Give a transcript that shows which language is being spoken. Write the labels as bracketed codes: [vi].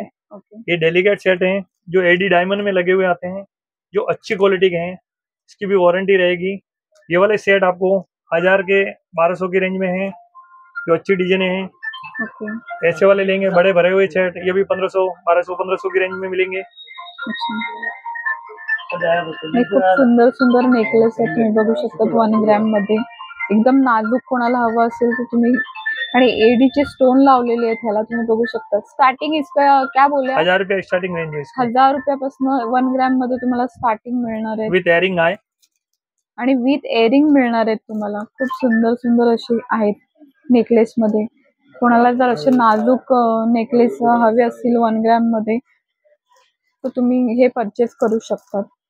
[hi] ये delicate set हैं, जो एडी डायमंड में लगे हुए आते हैं, जो अच्छी क्वालिटी के हैं, इसकी भी वारंटी रहेगी। ये वाले सेट आपको 1000 के 1200 की रेंज में है, जो अच्छी डिजाइन है। ऐसे वाले लेंगे बड़े भरे हुए सेट, ये भी 1500 1200 1500 की रेंज में मिलेंगे। [mr] खूप सुंदर सुंदर नेकलेस आहे, तुम्ही बघू शकता 1 ग्रॅम मध्ये। एकदम नाजूक कोणाला हवं असेल तर तुम्ही, आणि एडीचे स्टोन लावलेले आहेत ह्याला, तुम्ही बघू शकता। [hi] स्टार्टिंग इसका क्या बोले? 1000 रुपये स्टार्टिंग रेंज है। [mr] 1000 रुपयापासून 1 ग्रॅम मध्ये तुम्हाला स्टार्टिंग मिळणार आहे। विथ एअरिंग आहे, आणि विथ एअरिंग मिळणार आहेत तुम्हाला। खूप सुंदर सुंदर अशी आहेत नेकलेस मध्ये। कोणाला जर असे नाजूक नेकलेस हवे असतील 1 ग्रॅम मध्ये तर तुम्ही हे परचेस करू शकता।